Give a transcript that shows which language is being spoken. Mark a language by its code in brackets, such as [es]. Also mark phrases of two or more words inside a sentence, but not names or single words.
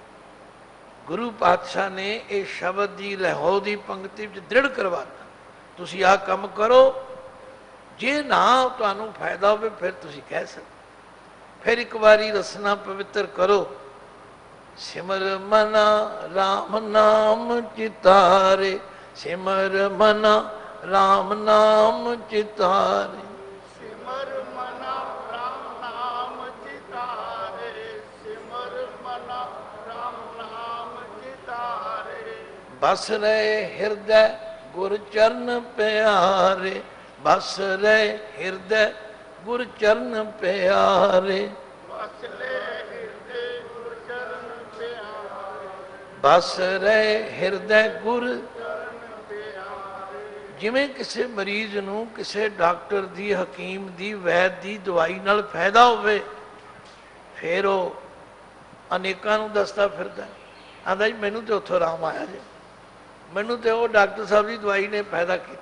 [pa] ਗੁਰੂ ਪਾਤਸ਼ਾਹ ਨੇ ਇਹ ਸ਼ਬਦ ਦੀ ਲਹੋ ਦੀ ਪੰਕਤੀ ਵਿੱਚ ਦ੍ਰਿੜ ਕਰਵਾਤਾ, ਤੁਸੀਂ ਆਹ ਕੰਮ ਕਰੋ। ਜੇ ਨਾ ਤੁਹਾਨੂੰ ਫਾਇਦਾ ਹੋਵੇ ਫਿਰ ਤੁਸੀਂ ਕਹਿ ਸਕਦੇ। ਫਿਰ ਇੱਕ ਵਾਰੀ ਰਸਨਾ ਪਵਿੱਤਰ ਕਰੋ। [bra] ਸਿਮਰ ਮਨਾ ਰਾਮ ਨਾਮ ਚਿਤਾਰੇ, ਸਿਮਰ ਮਨਾ राम नाम चितारे, सिमर मना राम नाम चितारे, सिमर मना राम नाम चितारे। बस रहे हृदय गुर चरण प्यारे, बस रहे हृदय गुर चरण प्यारे, बस ले हृदय गुर चरण प्यारे, बस रहे हृदय गुर। [pa] ਜਿਵੇਂ ਕਿਸੇ ਮਰੀਜ਼ ਨੂੰ ਕਿਸੇ ਡਾਕਟਰ ਦੀ, ਹਕੀਮ ਦੀ, ਵੈਦ ਦੀ ਦਵਾਈ ਨਾਲ ਫਾਇਦਾ ਹੋਵੇ, ਫਿਰ ਉਹ ਅਨੇਕਾਂ ਨੂੰ ਦੱਸਦਾ ਫਿਰਦਾ, ਆਂਦਾ ਜੀ ਮੈਨੂੰ ਤਾਂ ਉੱਥੋਂ ਆਰਾਮ ਆਇਆ ਜੀ, ਮੈਨੂੰ ਤਾਂ ਉਹ ਡਾਕਟਰ ਸਾਹਿਬ ਦੀ ਦਵਾਈ ਨੇ ਫਾਇਦਾ ਕੀਤਾ।